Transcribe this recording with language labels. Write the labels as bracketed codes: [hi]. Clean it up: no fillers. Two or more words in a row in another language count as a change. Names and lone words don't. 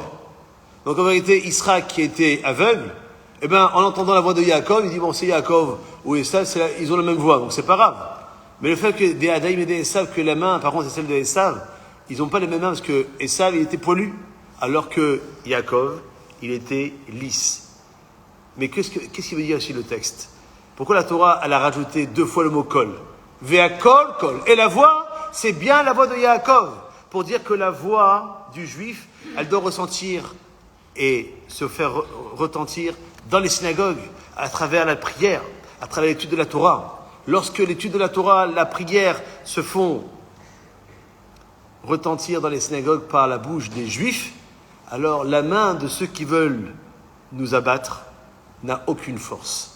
[fr] Donc en vérité, Israël qui était aveugle, eh bien, en entendant la voix de Yaakov, il dit, bon, c'est Yaakov ou Esav, ils ont la même voix, donc c'est pas grave. Mais le fait que des Adaïm et des Esav, que la main, par contre, c'est celle de Esav, ils n'ont pas les mêmes mains, parce que Esav, il était poilu, alors que Yaakov, il était lisse. Mais qu'est-ce qu'il veut dire ici le texte? Pourquoi la Torah, elle a rajouté 2 fois le mot kol? [he] והקול קול. [fr] Et la voix, c'est bien la voix de Yaakov. Pour dire que la voix du juif, elle doit ressentir et se faire retentir dans les synagogues, à travers la prière, à travers l'étude de la Torah. Lorsque l'étude de la Torah, la prière se font retentir dans les synagogues par la bouche des juifs, alors la main de ceux qui veulent nous abattre n'a aucune force.